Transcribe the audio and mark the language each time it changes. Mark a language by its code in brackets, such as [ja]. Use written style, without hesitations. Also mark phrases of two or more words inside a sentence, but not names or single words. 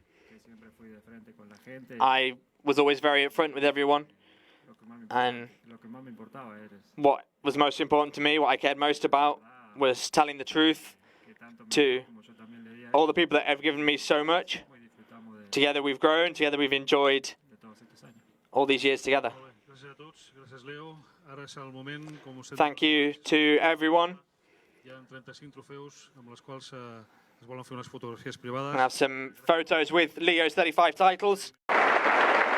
[en] I was always very upfront with everyone, and what was most important to me, what I cared most about, was telling the truth to all the people that have given me so much. Together we've grown, together we've enjoyed all these years together. [ca] Gràcies a tots, gràcies Leo. Ara és el moment, com us he [en] Thank you to everyone. [ca] Hi ha 35 trofeus amb les quals es volen fer unes fotografies privades. [en] I have some photos with Leo's 35 titles.